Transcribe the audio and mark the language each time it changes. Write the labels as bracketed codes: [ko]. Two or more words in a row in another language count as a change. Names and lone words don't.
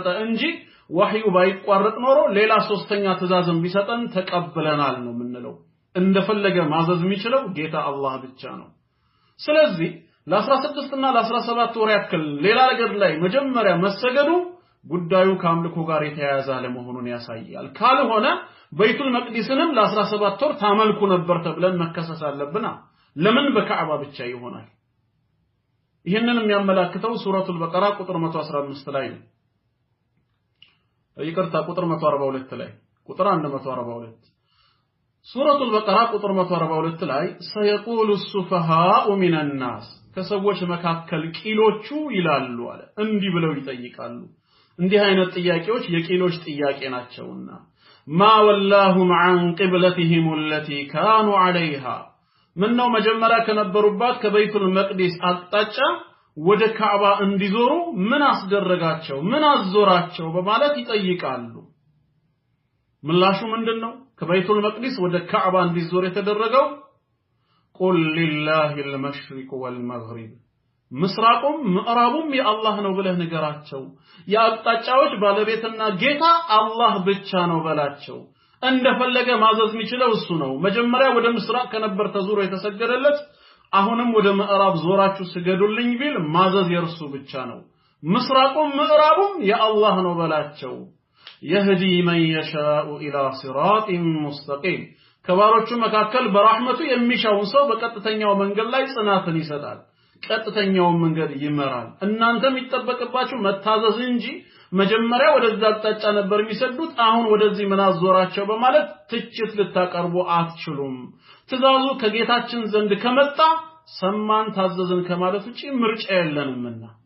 [am] እንጂ ወህዩ ባይቋረጥ ኖሮ ሌላ ሶስተኛ ትእዛዝም ቢሰጠን ተቀበለናል ነው ምንለው እንደፈለገ ማዘዝ የሚችለው ጌታ አላህ ብቻ ነው ስለዚህ ለ16 እና ለ17 ወር ያክል ሌላ ነገር ላይ መጀመሪያ መሰገዱ ጉዳዩ ከአምልኮ ጋር የተያያዘ ለመሆኑን ያሳያል ካልሆነ ቤቱል መቅዲስንም ለ17 ወር ታመልኩ ነበር ተብለን መከሰስ አለብና ለምን በካዕባ ብቻ ይሆናል ይሄንን የሚያመላክተው ሱረቱል በቀራ ቁጥር 115 ላይ ነው ይቅርታ ቁጥር 142 ላይ ቁጥር 142 ሱረቱል በቀራ ቁጥር 142 ላይ [ar] سيقول السفهاء من الناس [am] ከሰዎች መካከል ቂሎቹ ይላሉ አለ እንዲህ ብለው ይጠይቃሉ እንዲህ አይነት ጥያቄዎች የቂሎች ጥያቄ ናቸውና [ar] ما ولاهم عن قبلتهم التي كانوا عليها [am] ምነው መጀመሪያ ከነበሩባት ከቤቱል መቅዲስ አቅጣጫ ወደ ካዕባ እንዲዞሩ ምን አስደረጋቸው ምን አዞራቸው በማለት ይጠይቃሉ ምላሹ ምንድነው ከቤቱል መቅዲስ ወደ ካዕባ እንዲዞር የተደረገው [ar] قل لله المشرق والمغرب [am] ምስራቁም ምዕራቡም የአላህ ነው ብለህ ንገራቸው የአቅጣጫዎች ባለቤትና ጌታ አላህ ብቻ ነው በላቸው እንደፈለገ ማዘዝ የሚችለው እሱ ነው መጀመሪያ ወደ ምስራቅ ከነበር ተዞሮ የተሰገደለት አሁንም ወደ ምዕራብ ዞራችሁ ስገዱልኝ ቢል ማዘዝ የርሱ ብቻ ነው ምስራቁም ምዕራቡም የአላህ ነው በላቸው [ar] يهدي من يشاء الى صراط مستقيم [am] ከባሮቹ መካከል በረህመቱ የሚሻውን ሰው በቀጥተኛው መንገድ ላይ ጽናትን ይሰጣል ቀጥተኛው መንገድ ይመራል እናንተም ይተበቀባችሁ መታዘዝ እንጂ መጀመሪያ ወደዛ አቅጣጫ ነበር የሚሰዱት አሁን ወደዚህ መናዞራቸው በማለት ትችት ልታቀርቡ አትችሉም ትእዛዙ ከጌታችን ዘንድ ከመጣ ሰማን ታዘዝን ከማለት ውጪ ምርጫ የለንምና